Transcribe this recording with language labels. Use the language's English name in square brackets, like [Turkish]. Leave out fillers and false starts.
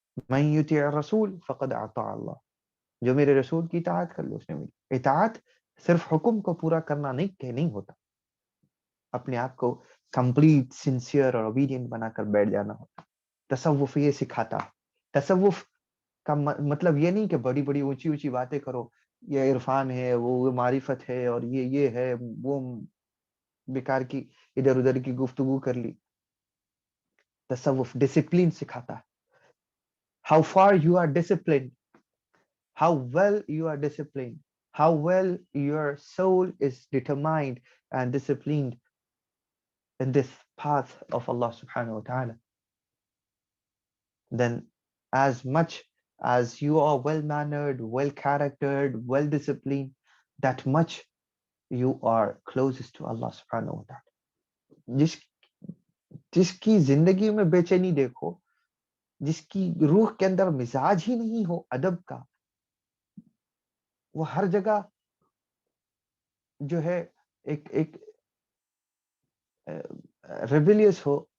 [Arabic] من یطیع الرسول فقد اطاع اللہ. [Urdu] جو میرے رسول کی اطاعت کر لو اس نے میری. اطاعت صرف حکم کو پورا کرنا نہیں ہوتا، اپنے آپ کو کمپلیٹ سنسیئر اور اوبیڈینٹ بنا کر بیٹھ جانا ہوتا. تصوف یہ سکھاتا. تصوف کا مطلب یہ نہیں کہ بڑی بڑی اونچی اونچی باتیں کرو، یہ عرفان ہے، وہ معرفت ہے، اور یہ ہے، وہ بیکار کی ادھر ادھر کی گفتگو کر لی. تصوف ڈسپلین سکھاتا ہے. [English] How far you are disciplined, how well you are disciplined, how well your soul is determined and disciplined in this path of Allah subhanahu wa ta'ala. Then as much as you are well mannered, well charactered, well disciplined, that much you are closest to Allah subhanahu wa ta'ala. [Urdu] جس کی زندگی میں بے چینی دیکھو، جس کی روح کے اندر مزاج ہی نہیں ہو ادب کا، وہ ہر جگہ جو ہے ایک ریبیلیس ہو.